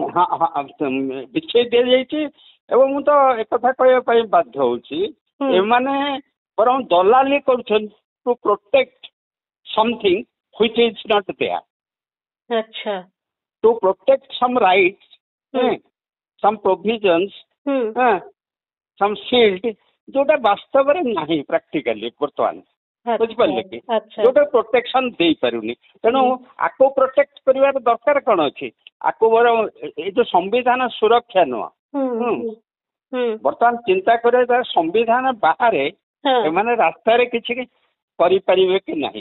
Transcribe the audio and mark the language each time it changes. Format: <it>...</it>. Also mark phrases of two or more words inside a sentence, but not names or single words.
<or>ବିଛେଇ ଦିଆଯାଇଛି। ଏବଂ ମୁଁ ତ ଏକଥା କହିବା ପାଇଁ ବାଧ୍ୟ ହଉଛି ଏମାନେ ବରଂ ଦଲାଲି କରୁଛନ୍ତି</or> <en>to protect something which is not there,</en> <or>ଆଚ୍ଛା,</or> <en>to protect some rights, some provisions, some shield</en> <or>ଯୋଉଟା ବାସ୍ତବରେ ନାହିଁ ପ୍ରାକ୍ଟିକାଲି ବର୍ତ୍ତମାନ, ବୁଝିପାରିଲେ କି? ଯୋଉଟା ପ୍ରୋଟେକ୍ସନ ଦେଇପାରୁନି। ତେଣୁ ଆକୁ ପ୍ରୋଟେକ୍ଟ କରିବାର ଦରକାର କଣ ଅଛି? ଆକୁ ଏଇ ଯୋଉ ସମ୍ବିଧାନ ସୁରକ୍ଷା ନୁହଁ, ବର୍ତ୍ତମାନ ଚିନ୍ତା କରିବା ସମ୍ବିଧାନ ବାହାରେ ଏମାନେ ରାସ୍ତାରେ କିଛି କରିପାରିବେ କି ନାହିଁ।</or>